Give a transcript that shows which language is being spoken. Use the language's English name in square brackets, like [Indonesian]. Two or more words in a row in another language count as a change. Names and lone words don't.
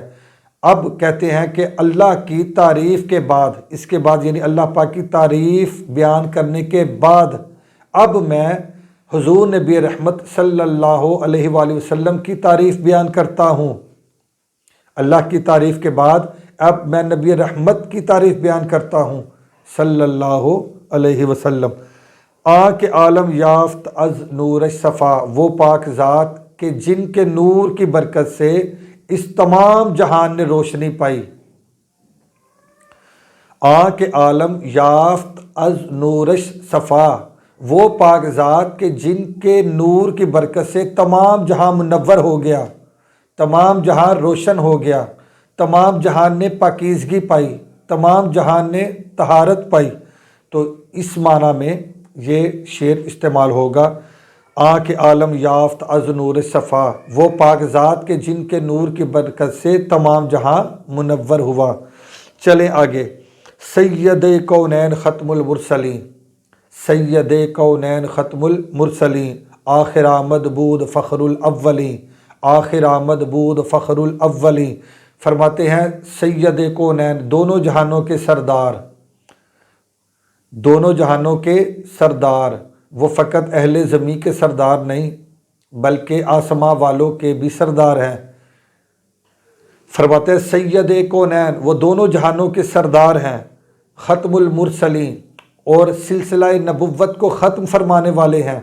[Urdu] اب کہتے ہیں کہ اللہ کی تعریف کے بعد، اس کے بعد یعنی اللہ پاک کی تعریف بیان کرنے کے بعد، اب میں حضور نبی رحمت [Arabic] صلی اللہ علیہ وآلہ وسلم [Urdu] کی تعریف بیان کرتا ہوں۔ اللہ کی تعریف کے بعد اب میں نبی رحمت کی تعریف بیان کرتا ہوں [Arabic] صلی اللہ علیہ وسلم۔ [Persian] آنکھ عالم یافت از نورش صفا، [Urdu] وہ پاک ذات کہ جن کے نور کی برکت سے اس تمام جہان نے روشنی پائی۔ [Persian] آنکھ عالم یافت از نورش صفا، [Urdu] وہ پاک ذات کہ جن کے نور کی برکت سے تمام جہاں منور ہو گیا، تمام جہاں روشن ہو گیا، تمام جہان نے پاکیزگی پائی، تمام جہان نے طہارت پائی۔ تو اس معنی میں یہ شعر استعمال ہوگا، [Persian] آنکھ عالم یافت از نور صفا، [Urdu] وہ پاک ذات کے جن کے نور کی برکت سے تمام جہاں منور ہوا۔ چلیں آگے، [Persian] سید کونین ختم المرسلین، سید کونین ختم المرسلین، آخر آمد بود فخر الاولین، آخر آمد بود فخر الاولین۔ [Urdu] فرماتے ہیں [Persian] سید کونین، [Urdu] دونوں جہانوں کے سردار، دونوں جہانوں کے سردار، وہ فقط اہل زمین کے سردار نہیں بلکہ آسماں والوں کے بھی سردار ہیں۔ فرماتے ہیں [Persian] سید کونین، [Urdu] وہ دونوں جہانوں کے سردار ہیں، [Persian] ختم المرسلین، [Urdu] اور سلسلہ نبوت کو ختم فرمانے والے ہیں۔